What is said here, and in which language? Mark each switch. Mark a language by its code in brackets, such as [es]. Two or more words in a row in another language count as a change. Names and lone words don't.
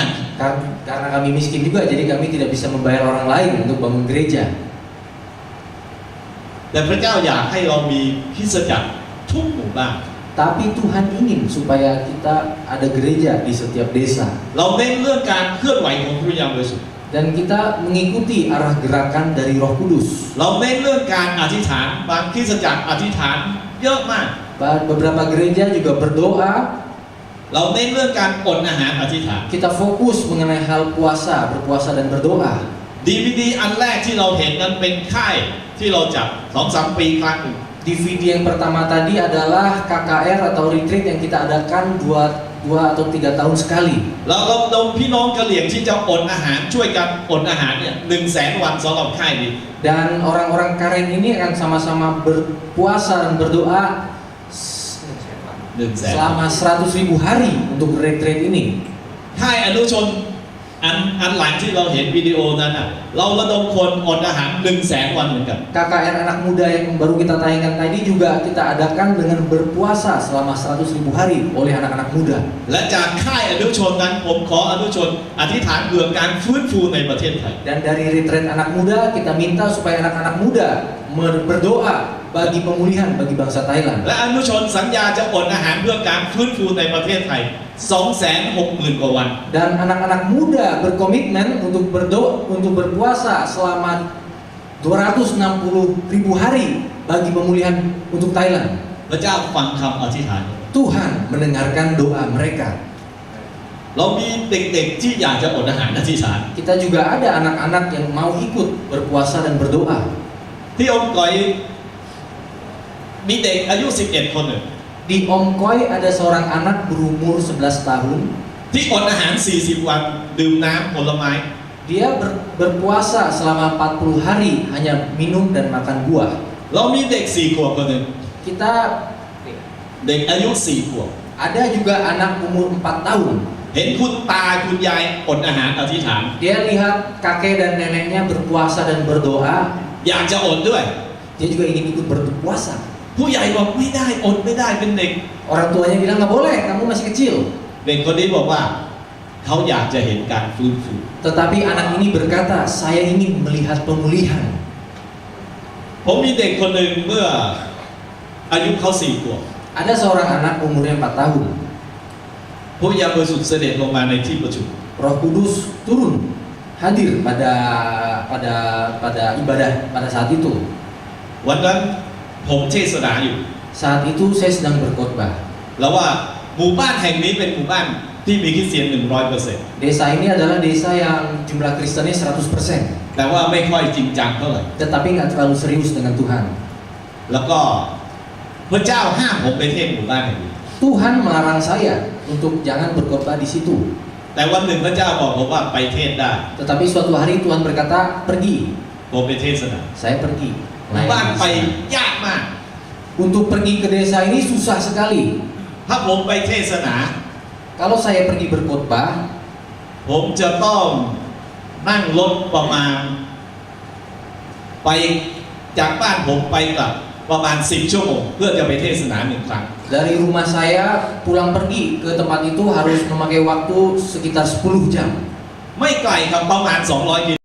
[id] Karena kami miskin juga, jadi kami tidak bisa membayar orang lain untuk bangun gereja. [th] แต่พระเจ้าอยากให้เรามีคริสตจักรทุกหมู่บ้าน [id] Tapi Tuhan ingin supaya kita ada gereja di setiap desa. [th] เราเน้นเรื่องการเคลื่อนไหวของพระวิญญาณบริสุทธิ์ [id] Dan kita mengikuti arah gerakan dari Roh Kudus. [th] เราเน้นเรื่องการอธิษฐานบางคริสตจักรอธิษฐานเยอะมาก [id] Beberapa gereja juga berdoa. [th] เราเน้นเรื่องการอดอาหารอธิษฐาน [id] Kita fokus mengenai hal puasa, berpuasa dan berdoa. [th] DVD อันแรกที่เราเห็นนั้นเป็นค่ายที่เราจัด 2-3 ปีครั้งหนึ่ง [id] DVD yang pertama tadi adalah KKR atau retreat yang kita adakan 2 atau 3 tahun sekali. [th] เราระดมพี่น้องกะเหรี่ยงที่จะอดอาหารช่วยกันอดอาหารเนี่ย100,000 วันสำหรับค่ายนี้ [id] Dan orang-orang Karen ini akan sama-sama berpuasa dan berdoa 100,000 selama 100.000 hari untuk retreat ini. [th] ค่ายอนุชนอันหลังที่เราเห็นวิดีโอนั้นน่ะเราระดมคนอดอาหาร100,000 วันเหมือนกัน [id] KKR anak muda yang baru kita tayangkan tadi juga kita adakan dengan berpuasa selama 100.000 hari oleh anak-anak muda. [th] และจากค่ายอนุชนนั้นผมขออนุชนอธิษฐานเพื่อการฟื้นฟูในประเทศไทย [id] Dan dari retreat anak muda kita minta supaya anak-anak muda berdoa bagi pemulihan bagi bangsa Thailand. [th] และอนุชนสัญญาจะอดอาหารเพื่อการฟื้นฟูในประเทศไทย 260,000 กว่าวัน [id] Dan anak-anak muda berkomitmen untuk berdoa untuk berpuasa selama 260.000 hari bagi pemulihan untuk Thailand. [th] พระเจ้าฟังคำอธิษฐาน [id] Tuhan mendengarkan doa mereka. [th] เรามีเด็กๆที่อยากจะอดอาหารอธิษฐาน [id] Kita juga ada anak-anak yang mau ikut berpuasa dan berdoa. [th] ที่องค์ก๋อยมีเด็กอายุ11 คนหนึ่ง [id] Di Om Koi ada seorang anak berumur 11 tahun. [th] ที่อดอาหาร40 วันดื่มน้ำผลไม้ [id] Dia berpuasa selama 40 hari hanya minum dan makan buah. [th] เรามีเด็ก4 ขวบคนหนึ่ง [id] Kita [th] เด็กอายุ4 ขวบ [id] ada juga anak umur 4 tahun. [th] เห็นคุณตาคุณยายอดอาหารอธิษฐาน [id] Dia lihat kakek dan neneknya berpuasa dan berdoa. [th] อยากจะอดด้วย [id] Dia juga ingin ikut berpuasa. [th] ผู้ใหญ่บอกไม่ได้อดไม่ได้เป็นเด็ก [id] Orang tuanya bilang nggak boleh, kamu masih kecil. [th] เด็กคนนี้บอกว่าเขาอยากจะเห็นการฟื้นฟู [id] Tetapi anak ini berkata, saya ingin melihat pemulihan. [th] ผมมีเด็กคนหนึ่งเมื่ออายุเขา4 ขวบ [id] Ada seorang anak umurnya 4 tahun. [th] พระวิญญาณบริสุทธิ์เสด็จลงมาในที่ประชุม [id] Roh Kudus turun hadir pada ibadah pada saat itu. [th] วันนั้นผมเทศนาอยู่ [id] Saat itu saya sedang berkhotbah. [th] แล้วว่าหมู่บ้านแห่งนี้เป็นหมู่บ้านที่มีคริสเตียน 100% [id] Desa ini adalah desa yang jumlah Kristennya 100%. [th] แต่ว่าไม่ค่อยจริงจังเท่าไหร่ [id] Tetapi nggak terlalu serius dengan Tuhan. [th] แล้วก็พระเจ้าห้ามผมไปเทศน์หมู่บ้านแห่งนี้ [id] Tuhan melarang saya untuk jangan berkhotbah di situ. [th] แต่วันหนึ่งพระเจ้าบอกผมว่าไปเทศน์ได้ [id] Tetapi suatu hari Tuhan berkata, pergi. [th] ผมไปเทศนา [id] Saya pergi. [th] หมู่บ้านไปยากมาก [id] Untuk pergi ke desa ini susah sekali. [th] ถ้าผมไปเทศนา [id] Kalau saya pergi berkhotbah, [th] ผมจะต้องนั่งรถประมาณไปจากบ้านผมไปกลับประมาณ10 ชั่วโมงเพื่อจะไปเทศนา1 ครั้ง [id] Dari rumah saya pulang pergi ke tempat itu harus memakai waktu sekitar 10 jam. [th] ไม่ไกลครับประมาณ200 กิโล